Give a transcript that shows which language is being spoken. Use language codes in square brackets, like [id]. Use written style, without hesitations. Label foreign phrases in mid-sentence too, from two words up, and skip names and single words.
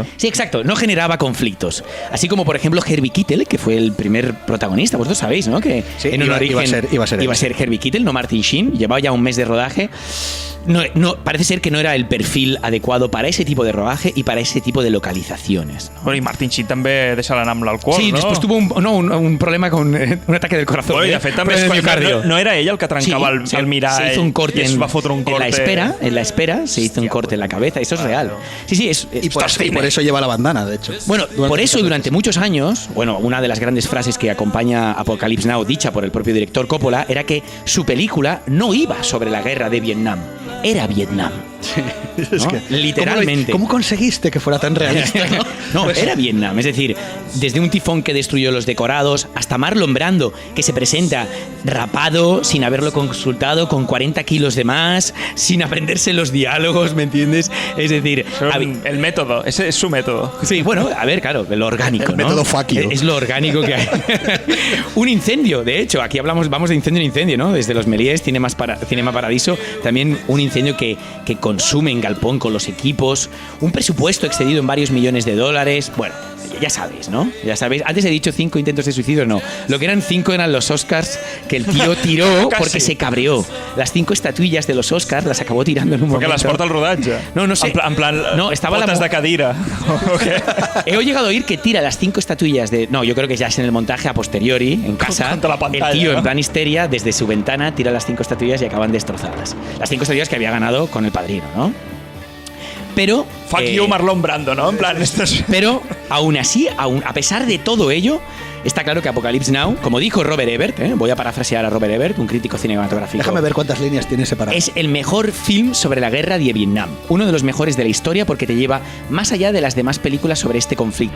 [es] Sí, exacto, no generaba conflictos. Así como, por ejemplo, Herbie Keitel, que fue el primer protagonista, vosotros sabéis, ¿no? Que sí, en un origen iba a ser Herbie Keitel, no Martin Sheen, llevaba ya un mes de rodaje. No, parece ser que no era el perfil adecuado para ese tipo de rodaje y para ese tipo de localizaciones, ¿no? [ca] Bueno, i Martin Sheen també deixa l'anar amb l'alcohol, sí, no? Sí, [es] después tuvo un problema con un ataque del corazón. [ca] Bueno, de fet, també no era ell el que trencava el mirar. [es] Se hizo un corte [ca] es va fotre [es] un corte. En la espera se hizo un corte en la cabeza. Eso es real. Sí, y por eso lleva la bandana, de hecho. Bueno, por eso durante muchos años, una de las grandes frases que acompaña Apocalypse Now, dicha por el propio director Coppola, era que su película no iba sobre la guerra de Vietnam. Era Vietnam. Sí, ¿no? Literalmente. ¿Cómo conseguiste que fuera tan realista? No, pues era Vietnam. Es decir, desde un tifón que destruyó los decorados hasta Marlon Brando, que se presenta rapado, sin haberlo consultado, con 40 kilos de más, sin aprenderse los diálogos, ¿me entiendes? Es decir... El método, ese es su método. Sí, bueno, a ver, claro, lo orgánico, el ¿no? método [en] fuck you. [es] Es lo orgánico que hay. Un incendio, de hecho, aquí vamos de incendio en incendio, ¿no? Desde los Méliès, Cinema Paradiso, también un incendio que consume en galpón con los equipos, un presupuesto excedido en varios millones de dólares. Bueno, ya sabéis, ¿no? Ya sabéis. Antes he dicho 5 intentos de suicidio, no. Lo que eran 5 eran los Oscars que el tío tiró porque se cabreó. Las 5 estatuillas de los Oscars las acabó tirando en un momento. Porque las [ca] porta al rodatge. [es] No sé. En plan no, estaba [ca] botes de cadira. [es] He llegado a oír que tira las 5 estatuillas de... No, yo creo que ya es en el montaje a posteriori, en casa. Contra la pantalla, el tío, ¿no? En plan histeria, desde su ventana, tira las 5 estatuillas y acaban destrozadas. Las 5 estatuillas que había ganado con El Padrino, ¿no? Pero... [en] Fuck you, [es] Marlon Brando, ¿no? En plan, Pero, aún así, a pesar de todo ello, está claro que Apocalypse Now, como dijo Robert Ebert, voy a parafrasear a Robert Ebert, un crítico cinematográfico. Déjame ver cuántas líneas tiene separado. Es el mejor film sobre la guerra de Vietnam. Uno de los mejores de la historia porque te lleva más allá de las demás películas sobre este conflicto.